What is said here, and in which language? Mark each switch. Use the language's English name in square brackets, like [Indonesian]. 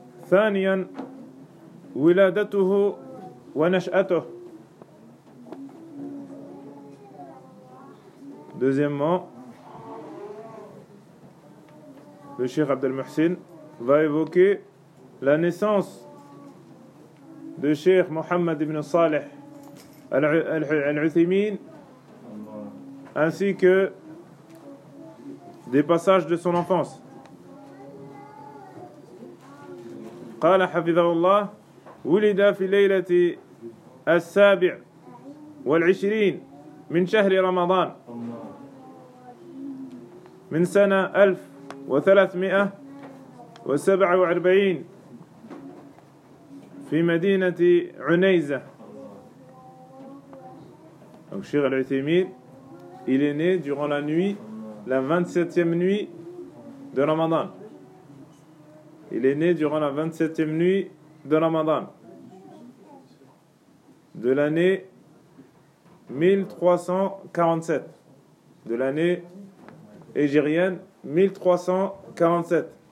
[Arabic] ثانيا ولادته ونشأته. [French] Deuxièmement, le Cheikh Abd al-Muhsin va évoquer la naissance de Cheikh Mohammed ibn Saleh al-Uthaymeen ainsi que des passages de son enfance. [Arabic] قال حفظه الله ولد في ليلة السابع والعشرين من شهر رمضان من سنة 1347 في مدينة عنيزة. [French] Donc Cheikh Al-Uthaymeen, il est né durant la nuit, la 27e nuit de Ramadan. Il est né durant la 27e nuit de Ramadan, de l'année 1347, de l'année égyrienne 1347.